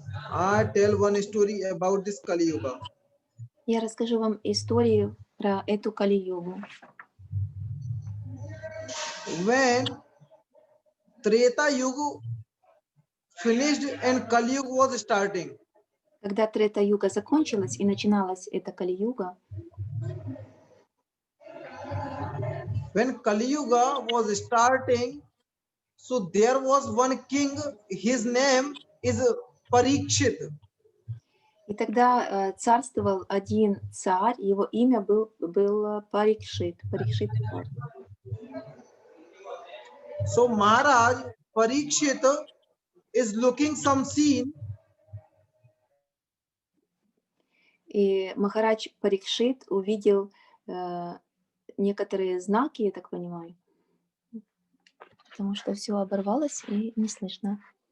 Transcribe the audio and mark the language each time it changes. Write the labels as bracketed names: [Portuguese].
[English] I tell one story about this Kali Yuga. [Russian] Я расскажу вам историю про эту Кали-югу. [English] When Treta Yuga finished and Kali Yuga was starting, [Russian] Когда Трета-юга закончилась и начиналась эта Кали-юга, [English] when Kali Yuga was starting, so there was one king, his name is Parikshit. [Russian] и тогда царствовал один царь, его имя был Парикшит, Парикшит царь. [English] So Maharaj Parikshit is looking some scene. [Russian] И Махарадж Парикшит увидел некоторые знаки, я так понимаю, потому что все оборвалось и не слышно.